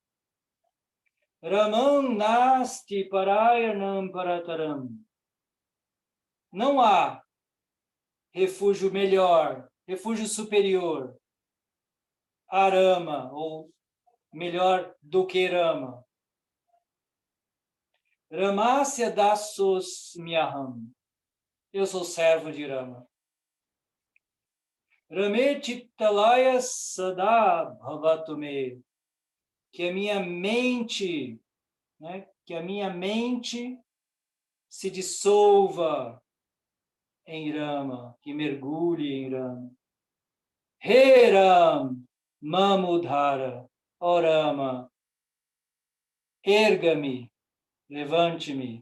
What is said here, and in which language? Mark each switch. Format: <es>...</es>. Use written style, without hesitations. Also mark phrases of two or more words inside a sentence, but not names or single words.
<sa>Ramam Nasti Parayanam Parataram.</sa> <pt>Não há refúgio melhor, refúgio superior a Rama, ou melhor do que Rama.</pt> <sa>Ramasya dasos miyaham.</sa> <pt>Eu sou servo de Rama.</pt> <sa>Rame chittalaya sada bhavatu me.</sa> <pt>Que a minha mente, né, que a minha mente se dissolva em Rama, que mergulhe em Rama.</pt> <sa>He Ram, Mamudhara, ó Rama,</sa> <pt>erga-me, levante-me.</pt>